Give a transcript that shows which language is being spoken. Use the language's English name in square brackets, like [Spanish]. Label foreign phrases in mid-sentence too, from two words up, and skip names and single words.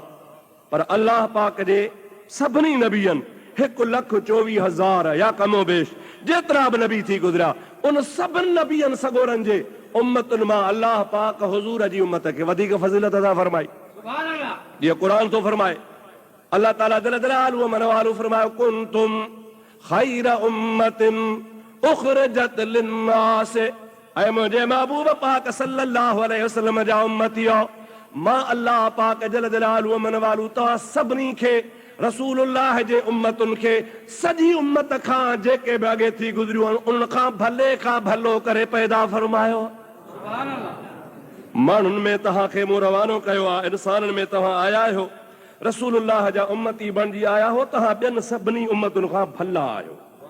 [Sindhi] पर अल्लाह पाक जे सभिनी नबियनि 1,24,000 या कमो बेश जेतिरा बि नबी थी गुज़रिया, उन सभिनी नबियनि सगोरनि जे उम्मतुनि मां अल्लाह पाक हुज़ूर जी उम्मत खे वधीक फज़ीलत अता फरमाई। जीअं क़ुरान थो फरमाए, [Arabic] الله تعالى جل جلاله وعم نواله [Sindhi] फरमायो, [Arabic] كنتم خير أمة أخرجت للناس, [Sindhi] ऐ मुंहिंजे महबूब पाक [Arabic] صلى الله عليه وسلم [Sindhi] जा उम्मतियो, मां अल्लाह पाक [Arabic] جل جلاله وعم نواله [Sindhi] तव्हां सभिनी खे रसूलुल्लाह जे उम्मतुनि खे सॼी उम्मत खां जेके बि अॻे थी गुज़रियूं आहिनि उन खां भले खां भलो करे पैदा फरमायो। माण्हुनि में तव्हांखे मूं रवानो कयो आहे, इंसाननि में तव्हां आया आहियो, रसूलुल्लाह जा उम्मती बणिजी आया हो, तव्हां ॿियनि सभिनी उम्मतुनि खां भला आहियो।